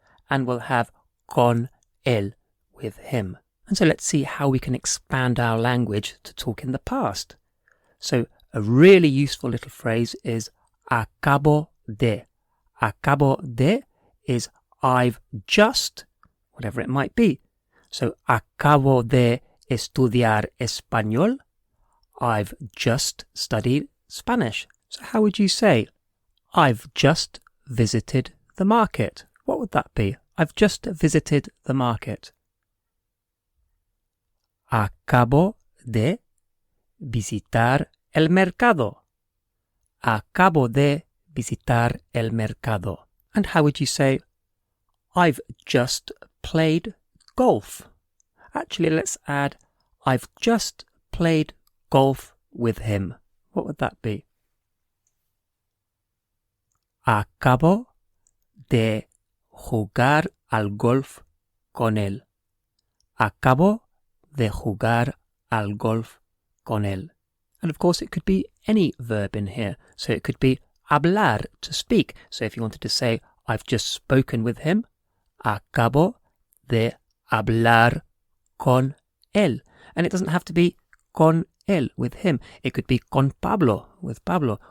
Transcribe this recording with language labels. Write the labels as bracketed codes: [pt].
[en] And we'll have con él with him. And so let's see how we can expand our language to talk in the past. So a really useful little phrase is [es] acabo de. Acabo de [en] is I've just, whatever it might be. [es] So acabo de estudiar español. [en] I've just studied Spanish. So how would you say, I've just visited the market? What would that be? I've just visited the market. [es] Acabo de visitar el mercado. Acabo de visitar el mercado. [en] And how would you say, I've just played golf? Actually, let's add, I've just played golf with him. What would that be? [es] Acabo de jugar al golf con él. Acabo de jugar al golf con él. [en] And of course, it could be any verb in here. So it could be hablar, to speak. So if you wanted to say, I've just spoken with him, [es] acabo de hablar con él. [en] And it doesn't have to be [es] con él, [en] with him. It could be [es] con Pablo, [en] with Pablo.